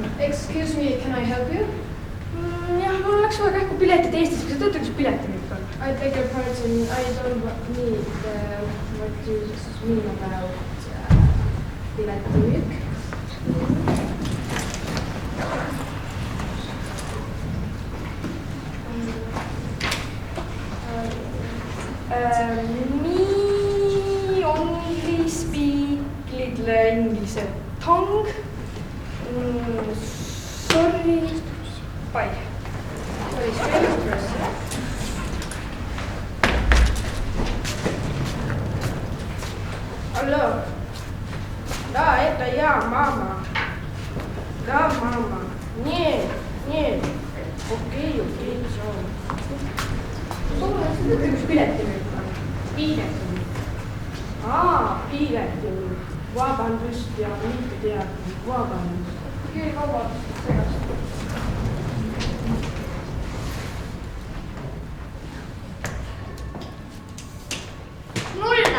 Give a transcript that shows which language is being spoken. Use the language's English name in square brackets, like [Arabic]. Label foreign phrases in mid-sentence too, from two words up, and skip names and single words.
[English] Excuse me, can I help you? [Estonian] Jah, mul läks vaja kähku piletid Eestis, kas te teate, kus piletimüük on? [English] I beg your pardon, I don't need what you mean about piletimüük. Me only speak little inglise tongue. Sorry. Bye. Very strange person. Hello. [Russian] Да, это я, мама. Да, мама. Нет, нет. Okei, все. [Estonian] Kas te teate, kus piletimüük on? Piletimüük. Piletimüük. Vabandust ja mitte teadnud. Vabandust. Okei, vabandust, segast. Mulla.